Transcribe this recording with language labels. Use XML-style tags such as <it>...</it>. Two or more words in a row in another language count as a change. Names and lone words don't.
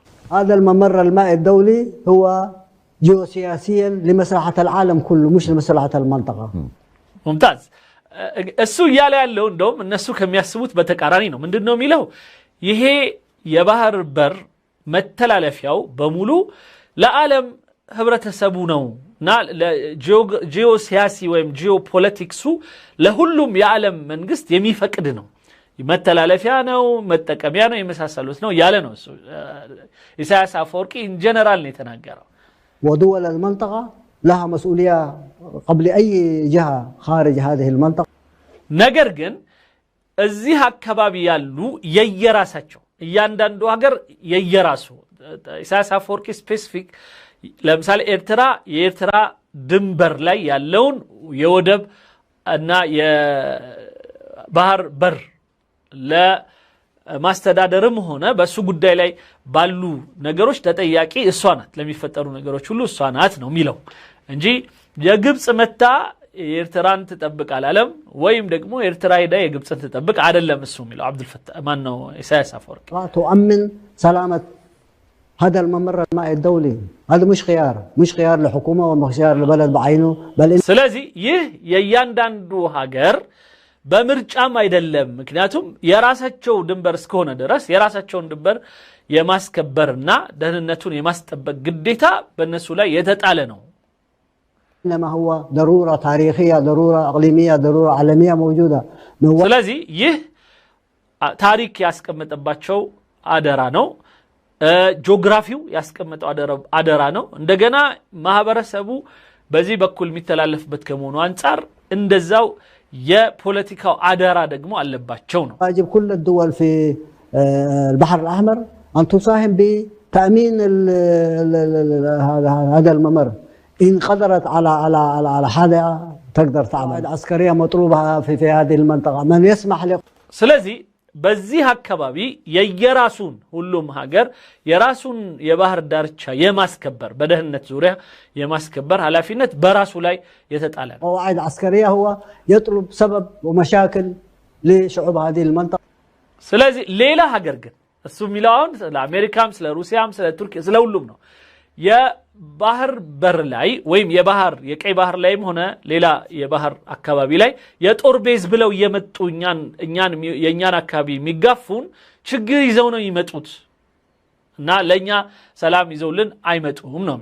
<ar>هذا الممر المائي الدولي هو جيوسياسيا لمصلحة العالم كله مش لمصلحة المنطقة. ممتاز.</ar> <am>እሱ እያለ ያለው እንደውም እነሱ ከሚያስቡት በተቃራኒ ነው። ምንድነው የሚለው? ይሄ የባህር በር መተላለፊያው በሙሉ ለዓለም ህብረተሰቡ ነውና ለጂኦሲያሲ ወይም ጂኦፖለቲክሱ ለሁሉም የዓለም መንግስት የሚፈቅድ ነው፣ መተላለፊያ ነው፣ መጠቀሚያ ነው፣ የመሳሰሉት ነው ያለ ነው። እሱ ኢሳያስ አፈወርቂ</am> <en>in general</en> <am>ነው የተናገረው።</am> <ar>ودول المنطقة لها مسؤولية قبل أي جهة خارج هذه المنطقة.</ar> <am>ነገር ግን እዚህ አካባቢ ያሉ የየራሳቸው እያንዳንዱ ሀገር የየራሱ ኢሳያስ አፈወርቂ ስፔሲፊክ ለምሳሌ የኤርትራ ድንበር ላይ ያለውን የወደብ እና የባህር በር ለማስተዳደርም ሆነ በሱ ጉዳይ ላይ ባሉ ነገሮች ተጠያቂ እሷ ናት፣ ለሚፈጠሩ ነገሮች ሁሉ እሷ ናት ነው የሚለው እንጂ የግብጽ መታ የኤርትራን ትጠብቅ አላለም፣ ወይም ደግሞ ኤርትራ ሄዳ የግብጽን ትጠብቅ አይደለም እሱ የሚለው አብዱልፈታህ ማን ነው ኢሳያስ አፈወርቂ።</am> <ar>تؤمن سلامة هذا الممر المائي الدولي هذا مش خيار لحكومة ومش خيار لبلد بعينه بل</ar> <am>ስለዚህ ይህ የእያንዳንዱ ሀገር በምርጫም አይደለም ምክንያቱም የራሳቸው ድንበር እስከሆነ ድረስ የራሳቸውን ድንበር የማስከበርና ደህንነቱን የማስጠበቅ ግዴታ በእነሱ ላይ የተጣለ ነው</am> <ar>إنما هو ضرورة تاريخية ضرورة إقليمية ضرورة عالمية موجودة</ar> <am>ስለዚህ ይህ ታሪክ ያስቀመጠባቸው አደራ ነው ጂኦግራፊው ያስቀመጠው አደራ ነው እንደገና ማህበረሰቡ በዚህ በኩል የሚተላለፍበት ከመሆኑ አንፃር እንደዛው የፖለቲካው አደራ ደግሞ አለባቸው ነው</am> <ar>واجب كل الدول في البحر الأحمر أن تساهم بتأمين هذا الممر إن قدرت على حاجة تقدر تعمل عسكرية مطلوبة في هذه المنطقة من يسمح له</ar> <am>ስለዚህ በዚህ አካባቢ የየራሱን ሁሉም ሀገር የራሱን የባህር ዳርቻ የማስከበር በደህንነት ዙሪያ የማስከበር ኃላፊነት በራሱ ላይ የተጣለ ነው</am> <ar>قواعد عسكرية هو يطلب سبب ومشاكل لشعوب هذه المنطقة</ar> <am>ስለዚህ ሌላ ሀገር ግን እሱ ሚላውን ለአሜሪካም ስለ ሩሲያም ስለ ቱርኪያ ስለ ሁሉም ነው የባህር በር ላይ ወይም የቀይ ባህር ላይም ሆነ ሌላ የባህር አካባቢ ላይ የጦር ቤዝ ብለው የመጡ የኛን አካባቢ የሚጋፉን ችግር ይዘው ነው ይመጡት እና ለኛ ሰላም ይዘውልን አይመጡም ነው</am>